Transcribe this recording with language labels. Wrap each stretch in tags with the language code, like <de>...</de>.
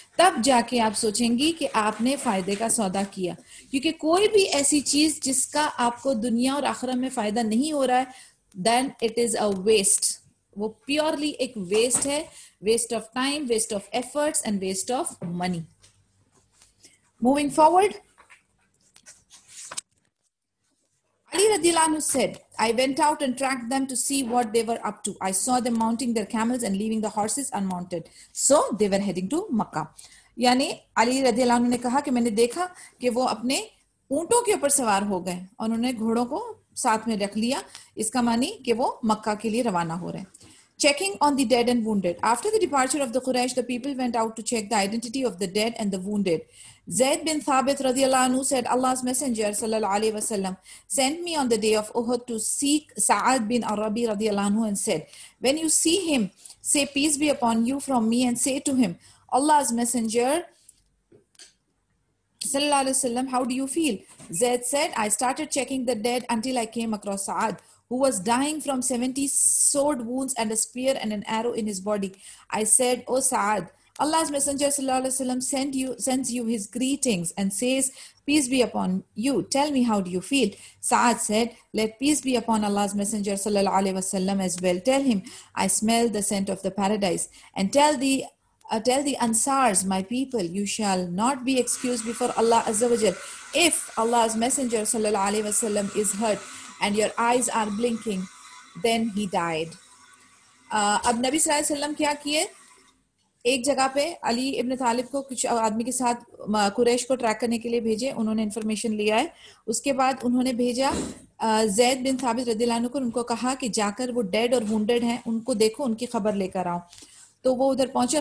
<hi>तब जाके आप सोचेंगी कि आपने फायदे का सौदा किया. क्योंकि कोई भी ऐसी चीज जिसका आपको दुनिया और आखिरत में फायदा नहीं हो रहा है,</hi> <en>Then it is a waste.</en> <hi>वो प्योरली एक वेस्ट है,</hi> <en>Waste of time, waste of efforts and waste of money. Moving forward, Ali radiyallahu anhu said, I went out and tracked them to see what they were up to. I saw them mounting their camels and leaving the horses unmounted. So they were heading to Makkah.</en> <hi>यानी अली रज़ियल्लाहु अन्हु ने कहा कि मैंने देखा कि वो अपने ऊंटों के ऊपर सवार हो गए और उन्होंने घोड़ों को साथ में रख लिया. इसका मानी कि वो मक्का के लिए रवाना हो रहे हैं.</hi> <en>Checking on the dead and wounded. After the departure of the Quraysh, the people went out to check the identity of the dead and the wounded. Zayd bin Thabit radiyallahu anhu said, Allah's Messenger sallallahu alaihi wasallam sent me on the day of Uhud to seek Sa'ad bin Arabi radiyallahu anhu and said, when you see him, say peace be upon you from me and say to him, Allah's Messenger sallallahu alaihi wasallam, how do you feel? Zayd said, I started checking the dead until I came across Sa'ad, who was dying from 70 sword wounds and a spear and an arrow in his body. I said, O Sa'ad, Allah's Messenger sallallahu alaihi wasallam sends you his greetings and says, peace be upon you. Tell me, how do you feel? Sa'ad said, let peace be upon Allah's Messenger sallallahu alaihi wasallam as well. Tell him, I smell the scent of the paradise. And tell the Ansars, my people, you shall not be excused before Allah Azza wa Jal. If Allah's Messenger sallallahu alaihi wasallam is hurt and your eyes are blinking, then he died.</en> <hi>अब नबी सल्लल्लाहु अलैहि वसल्लम क्या किए, एक जगह पे अली इब्न तालिब को कुछ आदमी के साथ कुरैश को ट्रैक करने के लिए भेजे. उन्होंने इन्फॉर्मेशन लिया है. उसके बाद उन्होंने भेजा ज़ैद बिन थाबित रज़ियल्लाहु अन्हु को. उनको कहा कि जाकर वो डेड और वुंडेड हैं, उनको देखो, उनकी खबर लेकर आओ. तो वो उधर पहुंचे.</hi>